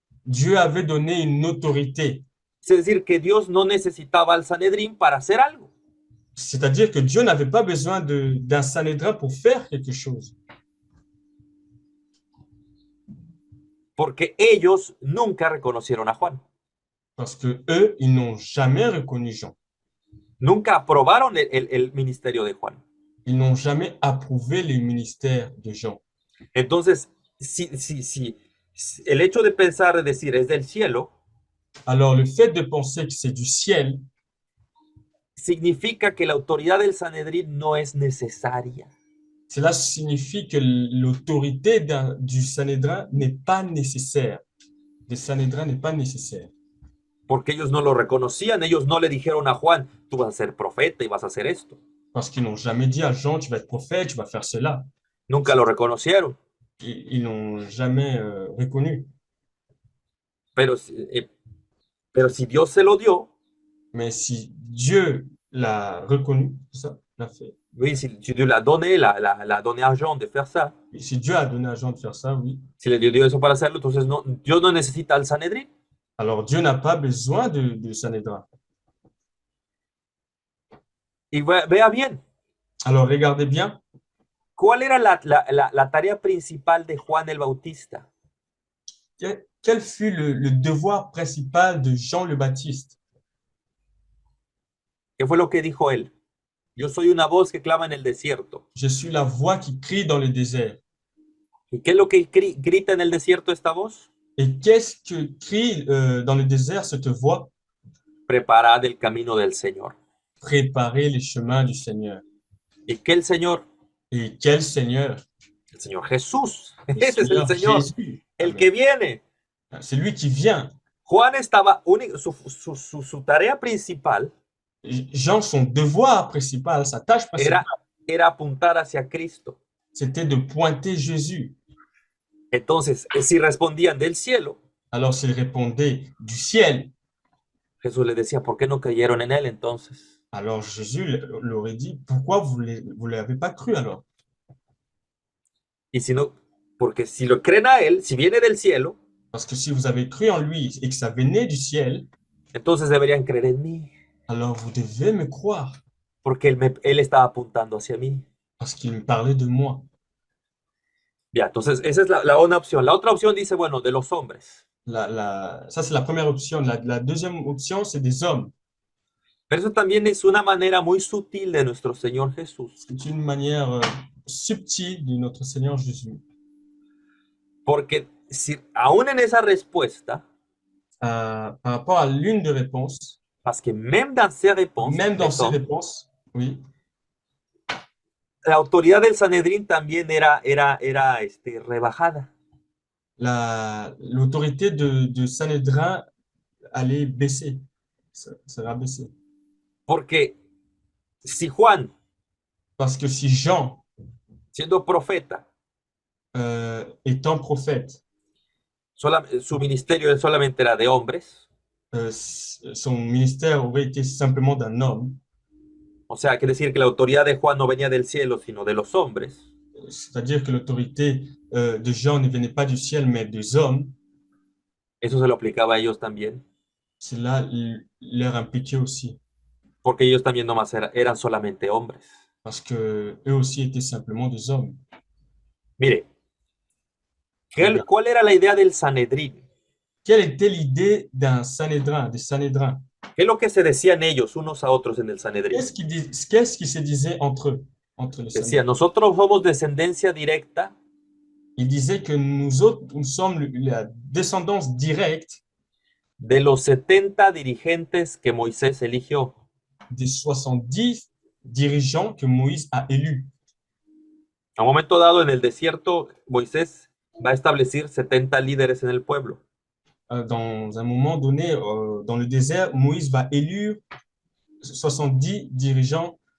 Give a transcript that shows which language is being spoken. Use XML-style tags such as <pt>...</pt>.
<fr>Dieu avait donné une autorité.</fr> <es>Es decir, que Dios no necesitaba al Sanedrín para hacer algo,</es> <fr>C'est-à-dire que Dieu n'avait pas besoin d'un Sanhédrin pour faire quelque chose.</fr> <es>porque ellos nunca reconocieron a Juan.</es> <fr>Parce que eux, ils n'ont jamais reconnu Jean.</fr> <es>Nunca aprobaron el ministerio de Juan.</es> <fr>Ils n'ont jamais approuvé le ministère de Jean.</fr> <es>Entonces, si el hecho de pensar, de decir, es del cielo,</es> <fr>Alors, le fait de penser que c'est du ciel,</fr> <es>significa que la autoridad del Sanedrín no es necesaria.</es> <fr>cela signifie que l'autorité du Sanhédrin n'est pas nécessaire. Des Sanhédrins n'est pas nécessaire.</fr> <es>Porque ellos no lo reconocían, ellos no le dijeron a Juan, tú vas a ser profeta y vas a hacer esto.</es> <fr>Parce qu'ils n'ont jamais dit à Jean, tu vas être prophète, tu vas faire cela.</fr> <es>Nunca lo reconocieron.</es> <fr>Ils n'ont jamais reconnu.</fr> <es>Pero, pero si Dios se lo dio,</es> <fr>Mais si Dieu l'a reconnu, ça, l'a fait. oui, si Dieu l'a donné a Jean de faire ça, Et si Dieu a donné à Jean de faire ça, oui.</fr> <es>si le dio eso para hacerlo, entonces no, Dios no necesita al Sanedrín.</es> <fr>Alors Dieu n'a pas besoin de Sanhédrin.</fr> <es>Y vea bien,</es> <fr>Alors regardez bien,</fr> <es>¿cuál era la tarea principal de Juan el Bautista?</es> <fr>quel fut le devoir principal de Jean le Baptiste?</fr> <es>¿Qué fue lo que dijo él? Yo soy una voz que clama en el desierto.</es> <fr>Je suis la voix qui crie dans le désert.</fr> <es>¿Y qué es lo que grita en el desierto esta voz?</es> <fr>Et qu'est-ce que crie dans le désert cette voix?</fr> <es>Preparad el camino del Señor.</es> <fr>Préparez les chemins du Seigneur.</fr> <es>¿Y qué el Señor?</es> <fr>Et quel Seigneur?</fr> <es>El Señor Jesús.</es> <fr>Le</fr> <es>Ese es el Señor,</es> <fr>Jésus.</fr> <es>el Amen. que viene.</es> <fr>C'est lui qui vient.</fr> <es>Juan estaba, su tarea principal</es> <fr>Jean, son devoir principal, sa tâche principale,</fr> <es>era apuntar hacia Cristo.</es> <fr>c'était de pointer Jésus.</fr> <es>Entonces, si respondían del cielo,</es> <fr>Alors s'il répondait du ciel,</fr> <es>Jesús les decía, ¿por qué no creyeron en él entonces?</es> <fr>alors Jésus leur aurait dit, pourquoi vous ne l'avez pas cru alors?</fr> <es>Y si no, porque si lo creen a él, si viene del cielo,</es> <fr>Parce que si vous avez cru en lui et que ça venait du ciel,</fr> <es>entonces deberían creer en mí,</es> <fr>alors vous devez me croire,</fr> <es>porque él estaba apuntando hacia mí.</es> <fr>parce qu'il me parlait de moi.</fr> <es>Ya, entonces esa es la una opción. La otra opción dice, bueno, de los hombres.</es> <fr>Ça, c'est la première option. La deuxième option, c'est des hommes.</fr> <es>Pero eso también es una manera muy sutil de nuestro Señor Jesús.</es> <fr>C'est une manière subtile de notre Seigneur Jésus.</fr> <es>Porque si, aún en esa respuesta,</es> <fr>Par rapport à l'une des réponses, parce que même dans ces réponses, oui,</fr> <es>la autoridad del Sanedrín también era rebajada.</es> <fr>L'autorité de Sanhédrin allait baisser, sera baissée.</fr> <es>Porque si Juan,</es> <fr>Parce que si Jean,</fr> <es>siendo profeta,</es> <fr>étant prophète,</fr> <es>su ministerio solamente era de hombres,</es> <fr>son ministère aurait été simplement d'un homme,</fr> <es>o sea, quiere decir que la autoridad de Juan no venía del cielo, sino de los hombres.</es> <fr>c'est-à-dire que l'autorité de Jean ne venait pas du ciel, mais des hommes.</fr> <es>Eso se lo aplicaba a ellos también.</es> <fr>Cela leur impliquait aussi.</fr> <es>Porque ellos también nomás eran solamente hombres.</es> <fr>Parce que eux aussi étaient simplement des hommes.</fr> <es>Mire, ¿cuál era la idea del Sanedrín?</es> <fr>Quelle était l'idée d'un Sanhédrin, des Sanhédrins?</fr> <es>¿Qué es lo que se decían ellos unos a otros en el Sanedrín?</es> <fr>Qu'est-ce qui se disait entre eux, entre les</fr> <es>Decían, nosotros somos descendencia directa.</es> <fr>Ils disaient que nous autres, nous sommes la descendance directe</fr> <es>de los 70 dirigentes que Moisés eligió.</es> <fr>Des 70 dirigeants que Moïse a élus.</fr> <es>A un momento dado en el desierto, Moisés va a establecer 70 líderes en el pueblo.</es> <fr>Dans un moment donné, dans le désert, Moïse va élire 70 dirigeants</fr>